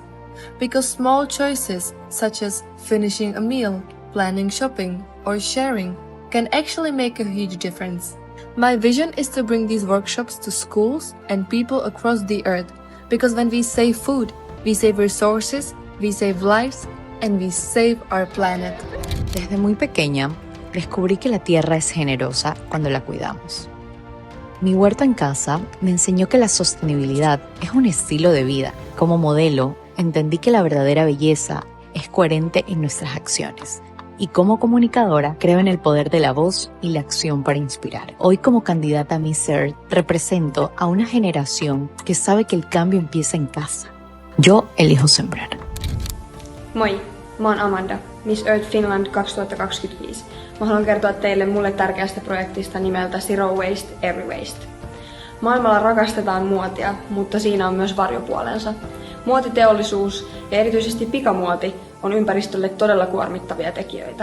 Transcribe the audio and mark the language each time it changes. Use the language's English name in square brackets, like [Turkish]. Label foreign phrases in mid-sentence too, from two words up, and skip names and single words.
[English] Because small choices, such as finishing a meal, planning shopping, or sharing, can actually make a huge difference. My vision is to bring these workshops to schools and people across the earth, because when we save food, we save resources, we save lives, and we save our planet. [Spanish] Desde muy pequeña, descubrí que la tierra es generosa cuando la cuidamos. Mi huerto en casa me enseñó que la sostenibilidad es un estilo de vida. Como modelo, entendí que la verdadera belleza es coherente en nuestras acciones. Y como comunicadora, creo en el poder de la voz y la acción para inspirar. Hoy, como candidata a Miss Earth, represento a una generación que sabe que el cambio empieza en casa. Yo elijo sembrar. [Finnish] Moi, mä oon Amanda, Miss Earth Finland 2025. Mä haluan kertoa teille mulle tärkeästä projektista nimeltä Zero Waste, Every Waste. Maailmalla rakastetaan muotia, mutta siinä on myös varjopuolensa. Muotiteollisuus ja erityisesti pikamuoti on ympäristölle todella kuormittavia tekijöitä.